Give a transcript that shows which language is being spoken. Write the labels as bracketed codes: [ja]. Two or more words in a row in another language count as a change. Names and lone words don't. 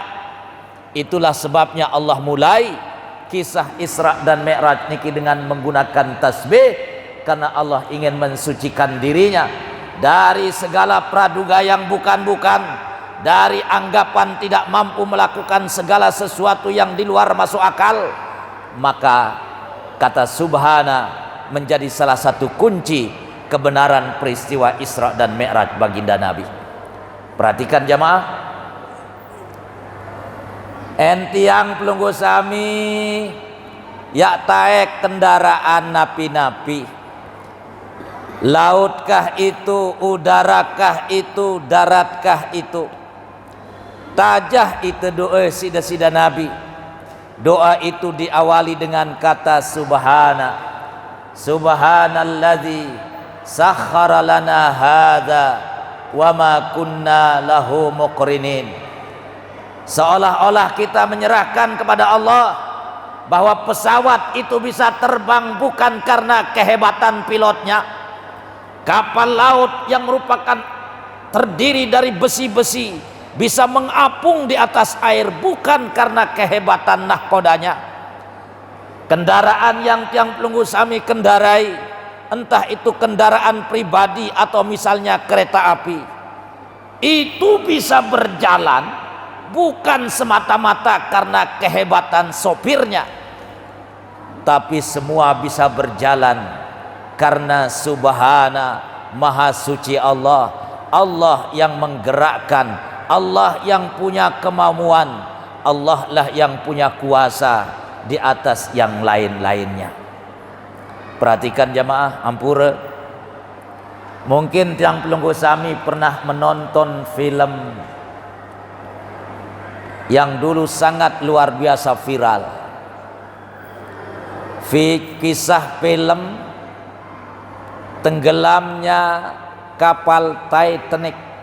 [id] Itulah sebabnya Allah mulai kisah Isra dan Mi'raj niki dengan menggunakan tasbih, karena Allah ingin mensucikan dirinya dari segala praduga yang bukan-bukan, dari anggapan tidak mampu melakukan segala sesuatu yang di luar masuk akal. Maka kata subhana menjadi salah satu kunci kebenaran peristiwa Isra dan Mi'raj baginda Nabi. Perhatikan jamaah, [sas] entiang pelunggu sami ya taek kendaraan napi-napi, [id] lautkah itu, udarakah itu, daratkah itu, [sas] tajah itu doa sida-sida [id] Nabi. Doa itu diawali dengan kata subhana, [ar] سبحان الذي سخر لنا هذا وما كنا له مقرنين. [id] Seolah-olah kita menyerahkan kepada Allah bahwa pesawat itu bisa terbang bukan karena kehebatan pilotnya. Kapal laut yang merupakan terdiri dari besi-besi bisa mengapung di atas air bukan karena kehebatan nahkodanya. Kendaraan yang [sas] tiang pelunggu sami [id] kendarai, entah itu kendaraan pribadi atau misalnya kereta api, itu bisa berjalan bukan semata-mata karena kehebatan sopirnya, tapi semua bisa berjalan karena subhana, maha suci Allah, Allah yang menggerakkan, Allah yang punya kemampuan, Allah lah yang punya kuasa di atas yang lain-lainnya. Perhatikan [sas] jamaah ampura, mungkin tiang pelunggu sami [id] pernah menonton film yang dulu sangat luar biasa viral. Kisah film tenggelamnya kapal Titanic.